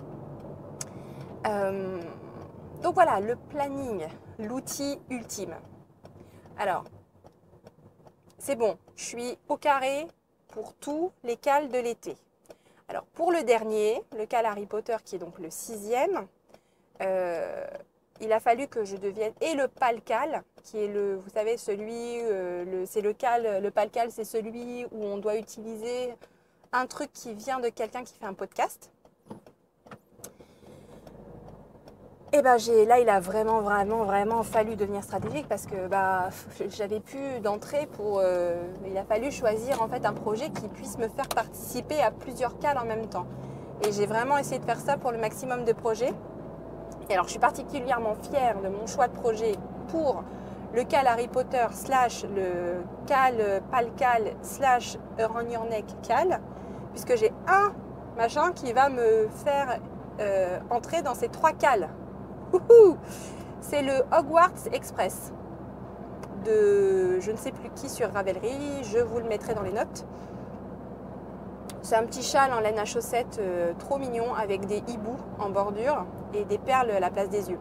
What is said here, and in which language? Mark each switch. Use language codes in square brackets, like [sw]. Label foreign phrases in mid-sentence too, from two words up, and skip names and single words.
[fr] Donc voilà, le planning, l'outil ultime. Alors, c'est bon, je suis au carré pour tous les cales de l'été. Alors pour le dernier, le cal Harry Potter qui est donc le 6e, il a fallu que je devienne, et le pal-cal qui est le, vous savez, celui, c'est le cal, le pal-cal c'est celui où on doit utiliser un truc qui vient de quelqu'un qui fait un podcast. Et là, il a vraiment fallu devenir stratégique parce que j'avais plus d'entrée pour. Il a fallu choisir en fait un projet qui puisse me faire participer à plusieurs cales en même temps. Et j'ai vraiment essayé de faire ça pour le maximum de projets. Et alors, je suis particulièrement fière de mon choix de projet pour le cal Harry Potter / le cal pal-cal / Around Your Neck cal, puisque j'ai un machin qui va me faire entrer dans ces 3 cales. C'est le Hogwarts Express de je ne sais plus qui sur Ravelry, je vous le mettrai dans les notes. C'est un petit châle en laine à chaussettes trop mignon avec des hiboux en bordure et des perles à la place des yeux.